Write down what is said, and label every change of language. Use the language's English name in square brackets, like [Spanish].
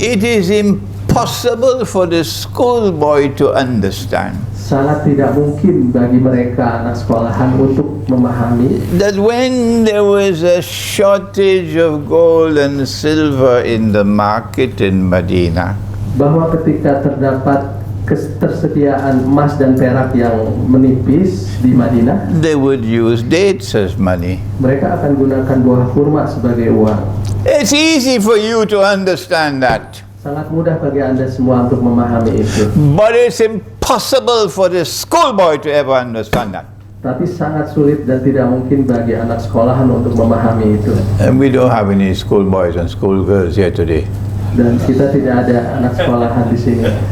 [English] It is impossible for the schoolboy to understand [Indonesian] Sangat tidak mungkin bagi mereka anak sekolahan untuk memahami [English] that when there was a shortage of gold and silver in the market in Medina, [Indonesian] bahwa ketika terdapat ketersediaan emas dan perak yang menipis di Madinah, [English] they would use dates as money. [Indonesian] mereka akan gunakan buah kurma sebagai uang. [English] It's easy for you to understand that, [Indonesian] Sangat mudah bagi Anda semua untuk memahami itu. [English] but it's impossible for the schoolboy to ever understand that. [Indonesian] Tapi sangat sulit dan tidak mungkin bagi anak sekolahan untuk memahami itu. [English] And we don't have any schoolboys and schoolgirls here today. [Indonesian] Dan kita tidak ada anak sekolahan di sini.